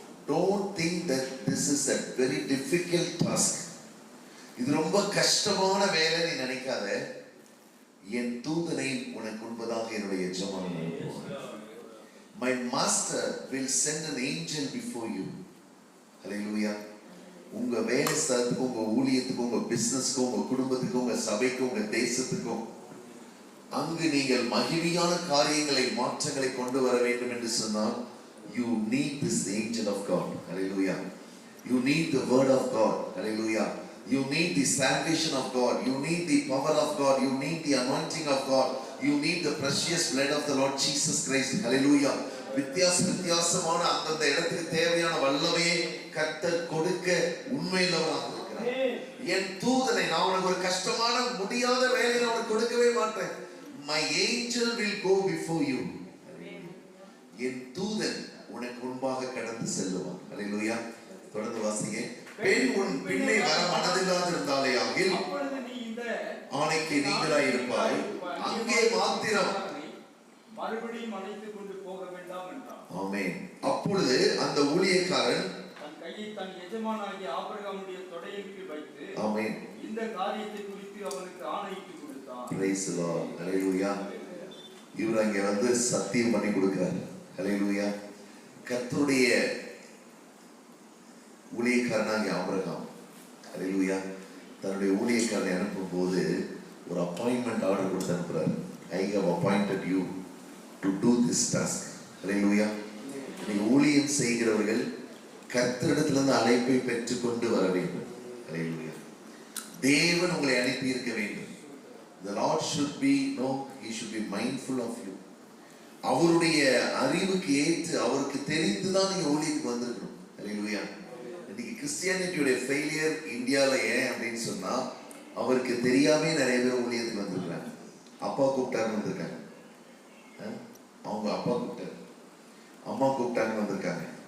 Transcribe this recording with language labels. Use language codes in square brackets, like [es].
[en] Don't think that this is a very difficult task. [ta] இது ரொம்ப கஷ்டமான வேலை நீ நினைக்காத. என் தூதனை உனக்கு முன்பதாக என்னுடைய எஜமானன் அனுப்புவார். [en] My master will send an angel before you. Hallelujah. [ta] உங்க வேலை ஸ்தலத்துக்கு, உங்க ஊழியத்துக்கு, உங்க பிசினஸ்க்கு, உங்க குடும்பத்துக்கு, உங்க சபைக்கு, உங்க தேசத்துக்கும் அங்கு நீங்கள் மகிமையான காரியங்களை, மாற்றங்களை கொண்டு வர வேண்டும் என்று சொன்னால் [en] you need this angel of God. Hallelujah. You need the word of God. Hallelujah. You need the salvation of God. You need the power of God. You need the anointing of God. You need the precious blood of the Lord Jesus Christ. Hallelujah. [ta] வித்தியாசமான அந்த இடத்துக்கு தேவையான வல்லமையை கர்த்தர் கொடுக்க உண்மையுள்ளவராக இருக்கிறார். என் தூதனை நான் உனக்கு ஒரு கஷ்டமான முடியாத வேலையை உனக்கு கொடுக்கவே மாட்டேன். [en] My angel will go before you. [ta] என் தூதன் உனக்கு முன்பாக கடந்து செல்லுவான். ஹல்லேலூயா. தொடர்ந்து வாசிங்க. பெண் உன் பின்னே வர மனதில்லாதிருந்தாலே ஆகில் அப்பொழுது நீ இந்த ஆணைக்கு நீங்கள் அந்நியராயிருப்பாய், அங்கே மாத்திரம் மறுபடியும் அழைத்துக் கொண்டு போக வேண்டாம் என்றார். ஆமென். அப்பொழுது அந்த ஊழியக்காரன் தன் கையை தன் எஜமானாகிய ஆபிரகாமுடைய தொடையின் கீழ் வைத்து, ஆமென், இந்த காரியத்தை குறித்து அவனுக்கு ஆணையிட்டு கொடுத்தான். [en] Praise the lord. Hallelujah. [ta] இவர் அங்கே வந்து சத்தியம் பண்ணி கொடுக்கிறார். ஹalleluya. கர்த்தருடைய ஊழியக்காரனாகிய ஆபிரகாம், ஹalleluya, தன்னுடைய ஊழியக்காரனை அனுப்பும் போது ஒரு அப்பாயின்மெண்ட் ஆர்டர் கொடுத்து அனுப்புறாரு. [en] I have appointed you to do this task. Hallelujah. [ta] நீங்க ஊழியம் செய்கிறவர்கள் கர்த்தரிடத்திலிருந்து அழைப்பை பெற்றுக்கொண்டு வர வேண்டும். ஹalleluya. தேவன் உங்களை அனுப்பி இருக்க வேண்டும். [en] The Lord should be he should be mindful of you. [ta] அவருடைய அறிவுக்கு ஏற்று அவருக்கு தெரிந்துதான் நீங்க ஊழியத்துக்கு வந்திருக்கணும். ஹalleluya. இன்னைக்கு கிறிஸ்டியானிட்டியோட ஃபெயிலியர் இந்தியால ஏன் அப்படின்னு சொன்னா, அவருக்கு தெரியாமே நிறைய பேர் ஊழியத்துக்கு வந்திருக்காங்க. அப்பா கூப்பிட்டாருன்னு வந்திருக்காங்க, அவங்க அப்பா கூப்பிட்டாரு, அம்மா கூப்பிட்டாங்கன்னு வந்திருக்காங்க.